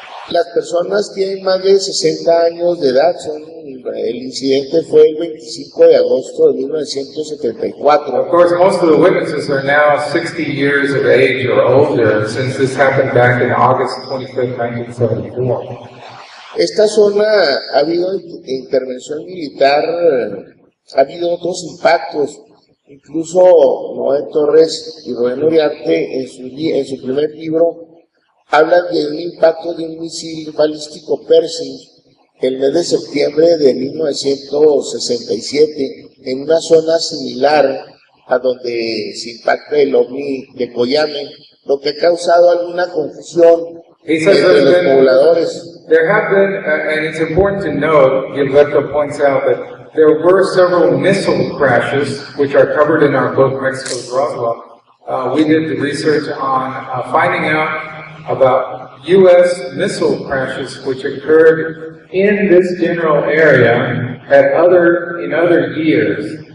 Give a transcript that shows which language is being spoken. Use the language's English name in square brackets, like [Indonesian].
[Spanish] Las personas tienen más de 60 años de edad. El incidente fue el 25 de agosto de 1974. [English] Of course, most of the witnesses are now 60 years of age or older, since this happened back in August 25, 1974. [Spanish] Esta zona ha habido intervención militar, ha habido otros impactos. Incluso Noé Torres y Ruben Uriarte en su primer libro hablan de un impacto de un misil balístico Pershing el mes de septiembre de 1967 en una zona similar a donde se impacta el ovni de Coyame, lo que ha causado alguna confusión entre los pobladores. [English] There have been, and it's important to note, Gilberto points out that there were several missile crashes, which are covered in our book, Mexico's Roswell. We did the research on finding out about U.S. missile crashes which occurred in this general area in other years.